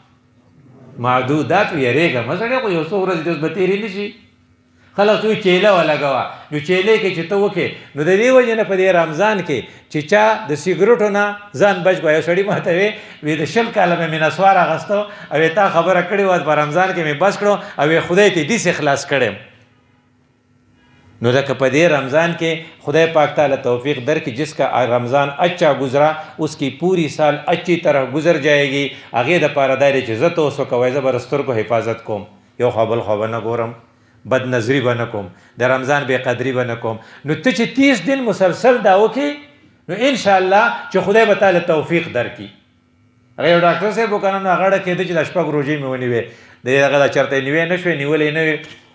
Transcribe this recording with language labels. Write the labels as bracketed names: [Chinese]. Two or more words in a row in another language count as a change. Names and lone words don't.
[Pashto] معدودات یریږه مه سړی خو یو څو ورځې اوس به تېرې نه شي خلک وایي چیله ولګوه نو چیلې کې چې ته وکې نو د دې وجې نه په دې رمضان کې چې چا د سګرټو نه ځان بچ کړو یو سړي ماته وی د 20 کاله مې نسوار اخیستو او تا خبره کړې وه په رمضان کې مې بس کړو او خدای ته داسې خلاص کړم نو لکه په دې رمضان کې خدای پاک تعالی توفیق درکړي [Urdu] جس کا رمضان اچھا گزرا اس کی پوری سال اچھی طرح گزر جائے گی [Pashto] هغې دپاره دا دی چې زه ته اوس وکوی زه به د سترګو حفاظت کوم یو خوا بل خوا به نه ګورم بد نظری به نه کوم د رمضان بې قدري به نه کوم نو ته چې 30 دن مسلسل دا وکړې نو انشاءالله چې خدای به تعالی توفیق درکړي هغه یو ډاکټر صاحب وکنه نو هغه ډه کېده چې د 6 روژې مې ونیوې د هغه دا چېرته یې نیوې نه شوې نیولې نه وې